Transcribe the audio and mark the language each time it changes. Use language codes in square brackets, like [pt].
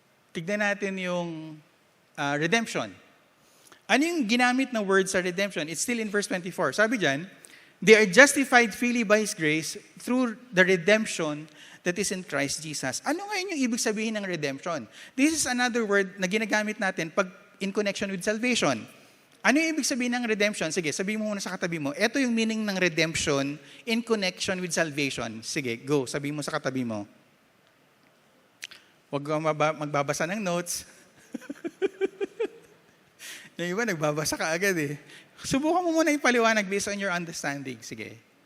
[tl] Tignan natin yung redemption. Ano yung ginamit na word sa redemption? [en] It's still in verse 24. [tl] Sabi dyan, [en] they are justified freely by His grace through the redemption that is in Christ Jesus. [tl] Ano ngayon yung ibig sabihin ng redemption? [en] This is another word [tl] na ginagamit natin pag [en] in connection with salvation. [tl] Ano yung ibig sabihin ng redemption? Sige, sabihin mo muna sa katabi mo. Ito yung meaning ng redemption [en] in connection with salvation. [tl] Sige, go. Sabihin mo sa katabi mo. Huwag kang magbabasa ng notes. Yung iba, nagbabasa ka agad eh. Subukan mo muna yung paliwanag [en] based on your understanding. [tl] Sige.